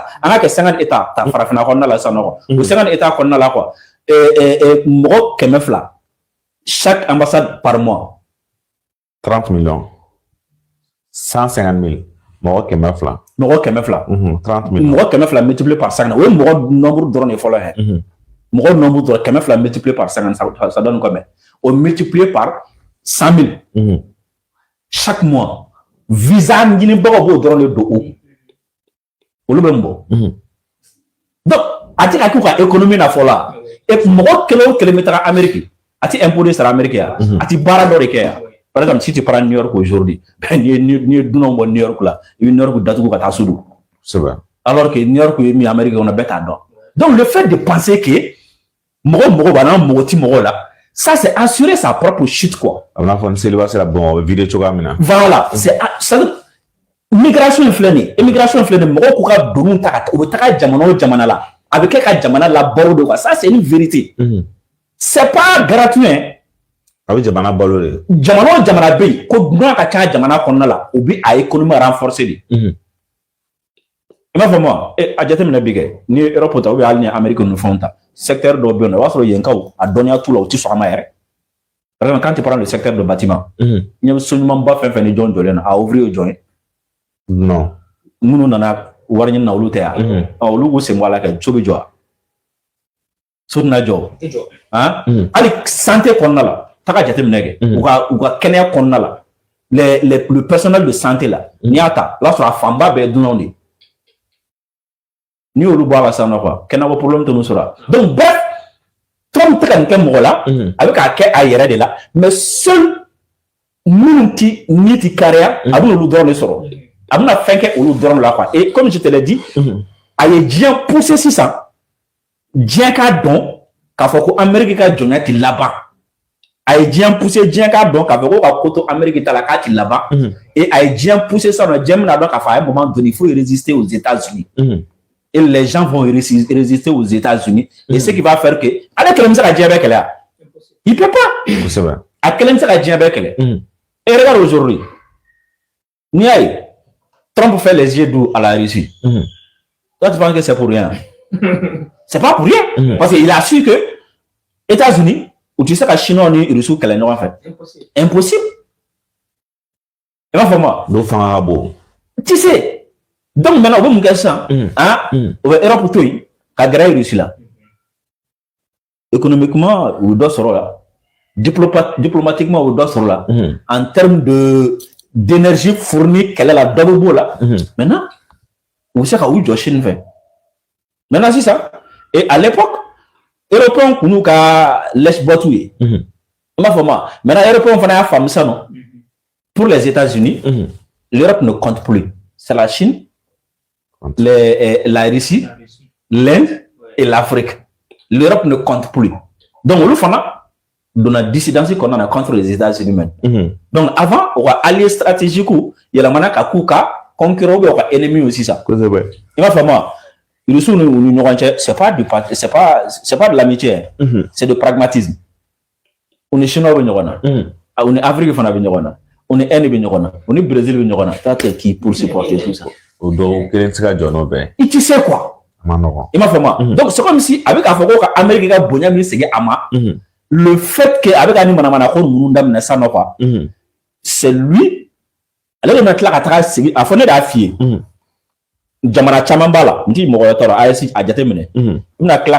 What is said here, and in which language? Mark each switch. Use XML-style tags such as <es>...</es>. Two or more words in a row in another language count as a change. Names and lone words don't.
<fr>On a que 50 états. T'as farafina qu'on a là, ça non. Ou 50 états qu'on a là quoi. Et moi, Kemefla, chaque ambassade par mois. 30 millions. 150 000. Moi, Kemefla.</fr> <bm>mɔgɔ 100 30 000 mɔgɔ 100</bm> <fr>multiplié par</fr> <bm>50 o ye mɔgɔ nombre dɔrɔn de fɔlɔ ye mɔgɔ nombre dɔrɔn 100</bm> <fr>multiplié par 50 ça donne combien</fr> <bm>o</bm> <fr>multiplié par</fr> <bm>100 000</bm> <fr>chaque mois visa</fr> <bm>ɲinibagaw b'o dɔrɔn de don olu bɛ mun bɔ donc a tɛ ka k'u ka économie na fɔlɔ mɔgɔ kelen o kelen bɛ taga Amérique a tɛ impôt de sara Amérique yan a tɛ baara dɔ de kɛ yan</bm> <fr>par exemple si tu prends New York aujourd'hui</fr> <bm>n'i ye dunanw bɔ New York la i bɛ New York datugu ka taa sudu</bm> <fr>alors que</fr> <bm>New York ye min Amérique kɔnɔ bɛɛ t'a dɔn donc</bm> <fr>le fait de penser que</fr> <bm>mɔgɔ b'a la mɔgɔ ti mɔgɔ la</bm> <fr>ça c'est assurer sa propre chute quoi.</fr> <bm>a bɛna fɔ ni seliba sera bon vidéo cogoya min na.</bm> <fr>voilà c'est migration</fr> <bm>in filɛ nin ye immigration filɛ nin ye mɔgɔw k'u ka doniw ta ka taa u bɛ taga jamana o jamana la a bɛ kɛ ka jamana labalo de</bm> <fr>quoi ça c'est une vérité. c'est pas gratuit hein.</fr> <bm>a bɛ jamana balo de. jamana o jamana bɛ yen ko dunan ka ca jamana kɔnɔna la u bɛ a économie renforcer de. i m'a fɔ ma a jateminɛ bi kɛ ni Europe ta</bm> <fr>ou bien</fr> <bm>hali ni Amérique ninnu fɛnw ta secteur dɔ bɛ yen nɔ i b'a sɔrɔ yenkaw a dɔnniya t'u la u tɛ sɔn a ma yɛrɛ.</bm> <fr>par exemple quand tu prends le secteur de bâtiment.</fr> <bm>ɲɛ bɛ so ɲumanba fɛn fɛn ni jɔn jɔlen na a ouvrier jɔn ye.</bm> <fr>non.</fr> <bm>minnu nana wari ɲini na olu tɛ yan. olu k'u sen bɔ a la kɛ so bɛ jɔ wa. so tɛna jɔ. hali santé kɔnɔna la. taga jateminɛ kɛ u ka kɛnɛya kɔnɔna la</bm> <fr>le personnel de santé</fr> <bm>la n'i y'a ta o y'a sɔrɔ a fanba bɛɛ ye dunanw de ye n'i y'olu bɔ a la sisan nɔ quoi kɛnɛyako problème tɛ n'u sɔrɔ</bm> <fr>donc bref</fr> <bm>Trump tɛ ka nin kɛ mɔgɔ la a bɛ k'a kɛ a yɛrɛ de la</bm> <fr>mais seul</fr> <bm>minnu ni tɛ kariya a bɛ olu dɔrɔn de sɔrɔ a bɛna fɛn kɛ olu dɔrɔn la quoi</bm> <fr>et comme je te l'ai dit</fr> <bm>a ye diɲɛ poussé sisan diɲɛ k'a dɔn k'a fɔ ko Amérique ka jɔnya tɛ laban. a ye diɲɛ poussé diɲɛ k'a dɔn k'a fɔ ko ka ko to Amérique ta la k'a ti laban et a ye diɲɛ poussé ça diɲɛ bɛna dɔn k'a</bm> <fr>fɔ à un moment donné il faut résister aux États-Unis et les gens vont résister aux États-Unis et ce qui va faire que</fr> <bm>ale kelen bɛ se ka diɲɛ bɛɛ kɛlɛ wa</bm> <fr>il peut pas</fr> <bm>a kelen bɛ se ka diɲɛ bɛɛ kɛlɛ</bm> <fr>et regarde aujourd'hui</fr> <bm>n'i y'a ye</bm> <fr>Trump fait les yeux doux à la Russie toi tu penses que c'est pour rien c'est pas pour rien parce qu'il a su que États-Unis ou tu sais que</fr> <bm>Chinois ni Russes kɛlɛ ɲɔgɔn fɛ</bm> <fr>impossible</fr> <bm>i b'a fɔ ma n'o fanga ka bon</bm> <fr>tu sais donc maintenant</fr> <bm>u bɛ mun kɛ sisan u bɛ Europe to yen ka gɛrɛ Russie la économiquement u bɛ dɔ sɔrɔ la diplomatiquement u bɛ dɔ sɔrɔ la</bm> <fr>en termes d'énergie fournie</fr> <bm>kɛlɛ la dɔ bɛ b'o la maintenant u bɛ se ka u jɔ Chine fɛ maintenant sisan</bm> <fr>et à l'époque Européens</fr> <bm>kun n'u ka lèche-boîte ye i m'a fɔ ma maintenant Européens fana y'a faamu sisan nɔ</bm> <fr>pour les États-Unis l'Europe ne compte plus c'est la Chine la Russie l'Inde et l'Afrique l'Europe ne compte plus donc</fr> <bm>olu fana donna dissidence kɔnɔna na</bm> <fr>contre les États-Unis même donc avant</fr> <bm>u ka allié stratégique yɛlɛmana ka k'u ka concurrent</bm> <fr>ou bien</fr> <bm>u ka ennemi aussi sisan i m'a fɔ ma Russes ni ɲɔgɔn cɛ</bm> <fr>c'est pas de l'amitié c'est de pragmatisme</fr> <bm>u ni Chinois bɛ ɲɔgɔn na u ni Afrique fana bɛ ɲɔgɔn na u ni Inde bɛ ɲɔgɔn na u ni Brésil bɛ ɲɔgɔn na</bm> <fr>ça c'est qui pour supporter tout ça</fr> <bm>o dɔw kelen tɛ se ka jɔ n'o bɛɛ i tɛ se quoi a ma nɔgɔn i m'a fɔ ma</bm> <fr>donc c'est comme si</fr> <bm>a bɛ k'a fɔ ko ka Amérique ka bonya min segin a ma</bm> <fr>le fait que</fr> <bm>a bɛ ka ni manamana ko ninnu daminɛ sisan nɔ quoi</bm> <fr>c'est lui</fr> <bm>ale de bɛna tila ka taga segin a fɔ ne de y'a f'i ye jamana caman b'a la n t'i mɔgɔ wɛrɛ tɔɔrɔ a ye a jateminɛ i bɛna tila</bm>